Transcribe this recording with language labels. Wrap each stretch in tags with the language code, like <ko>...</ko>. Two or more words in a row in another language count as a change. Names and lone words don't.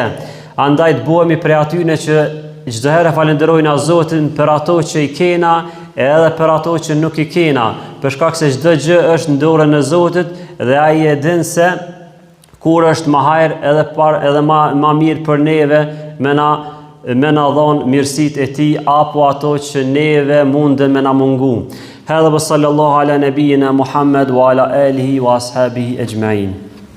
<sq>Andaj të bëhemi prej atyre që çdo herë falenderojnë Zotin për ato që i kena, edhe për ato që nuk i kena, për shkak se çdo gjë është në dorën e Zotit dhe ai e din se kur është më hajër edhe ma mirë për neve me na dhonë mirësit e ti, apo ato që neve mundën me na mungu.</sq> <ar>هذا وصلى الله على نبينا محمد وعلى آله وأصحابه أجمعين.</ar>